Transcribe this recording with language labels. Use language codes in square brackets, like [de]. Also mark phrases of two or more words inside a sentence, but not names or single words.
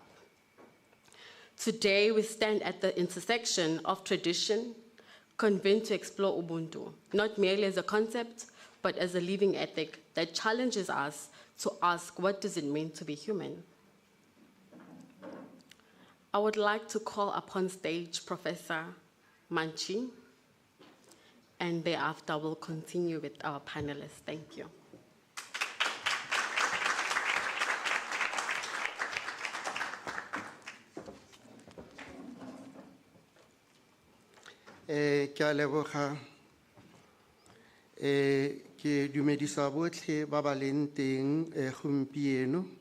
[en] Today, we stand at the intersection of tradition, convened to explore Ubuntu, not merely as a concept, but as a living ethic that challenges us to ask, what does it mean to be human? I would like to call upon stage Professor Manchi, and thereafter we'll continue with our panelists. Thank you. [tn] Ke a leboga ke dumedisa botlhe ba ba leng teng gompieno